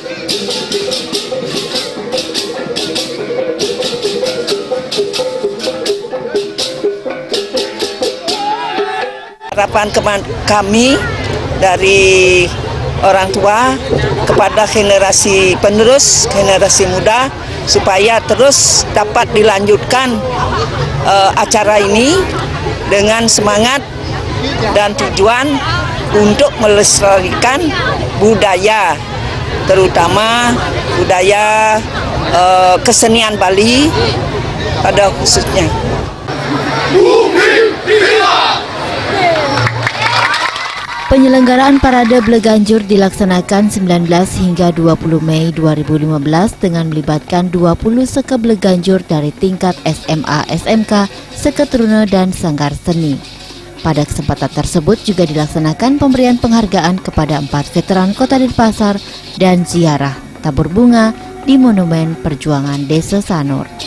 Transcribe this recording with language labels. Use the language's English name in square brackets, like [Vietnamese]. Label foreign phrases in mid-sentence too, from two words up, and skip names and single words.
[Indonesian] Harapan kami dari orang tua kepada generasi penerus, generasi muda, supaya terus dapat dilanjutkan acara ini dengan semangat dan tujuan untuk melestarikan budaya, terutama budaya kesenian Bali pada khususnya. Penyelenggaraan Parade Balai Ganjur dilaksanakan 19 hingga 20 Mei 2015 dengan melibatkan 20 seke Balai Ganjur dari tingkat SMA, SMK, seketuruna dan sanggar seni. Pada kesempatan tersebut juga dilaksanakan pemberian penghargaan kepada 4 veteran Kota Denpasar dan ziarah tabur bunga di Monumen Perjuangan Desa Sanur.